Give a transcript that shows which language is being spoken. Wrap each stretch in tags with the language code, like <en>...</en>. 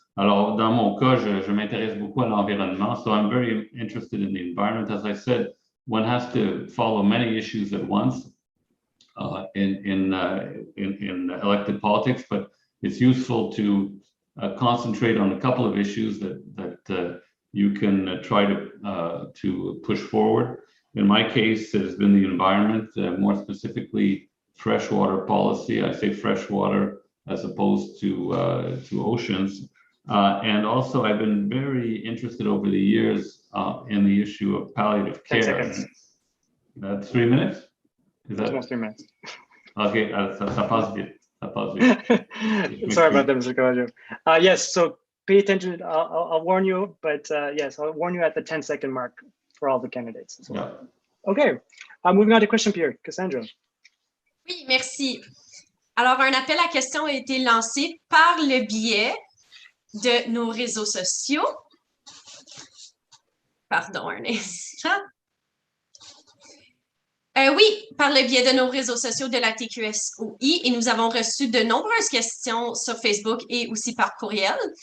<fr>Alors, dans mon cas, je m'intéresse beaucoup à l'environnement.</fr> <en>So I'm very interested in the environment. As I said, one has to follow many issues at once in elected politics, but it's useful to concentrate on a couple of issues that you can try to push forward. In my case, it has been the environment, more specifically freshwater policy. I say freshwater as opposed to oceans. And also, I've been very interested over the years in the issue of palliative care. 10 seconds. 3 minutes? Is that? Almost 3 minutes.</en> <fr>Okay, ça passe vite. Ça passe vite.</fr> <en>Sorry about that, Mr. Cavallo. Yes, so pay attention. I'll warn you, but yes, I'll warn you at the 10-second mark for all the candidates as well. Yeah. Okay, moving on to question period. Cassandra.</en> <fr>Oui, merci. Alors, un appel à questions a été lancé par le biais de nos réseaux sociaux. Pardon, un instant. Oui, par le biais de nos réseaux sociaux de la TQSOI, et nous avons reçu de nombreuses questions sur Facebook et aussi par courriel.</fr>